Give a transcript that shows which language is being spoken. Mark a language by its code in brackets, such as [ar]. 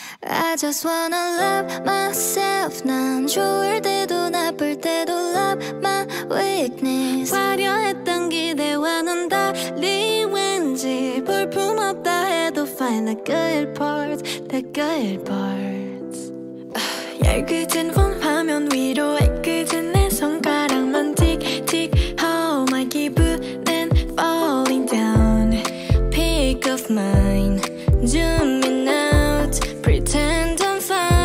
[en] I just wanna love myself. [ko] 난 좋을 때도 나쁠 때도 [en] love my weakness. [ko] 화려했던 기대와는 달리 왠지 볼품없다 해도 [en] find the good parts, [ko] the good parts. 얇게진 폰 화면 위로 애꿎은 내 손가락만 틱틱. [en] How my [ko] 기분은 [en] falling down. Pick of mine, zoom in out, pretend I'm fine.